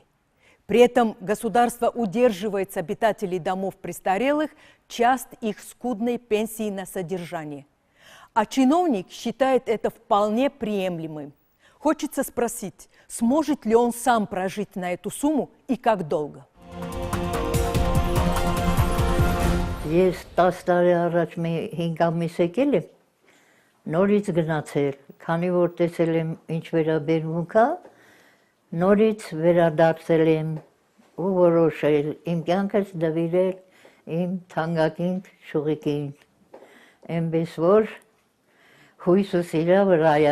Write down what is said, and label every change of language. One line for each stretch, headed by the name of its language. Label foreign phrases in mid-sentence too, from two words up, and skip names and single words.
Russian: При этом государство удерживает с обитателей домов престарелых часть их скудной пенсии на содержание. А чиновник считает это вполне приемлемым. Хочется спросить, сможет ли он сам прожить на эту сумму и как долго?
Armenian: Ես 10 տարի առաջ 5 ամիս եկել եմ, նորից գնացել, քանի որ տեսել եմ ինչ վերաբերմունք է, նորից վերադարձել եմ ու որոշել իմ կյանքս նվիրել իմ թանկագին շուղիկին, այնպես որ հույսը իրա վրա է։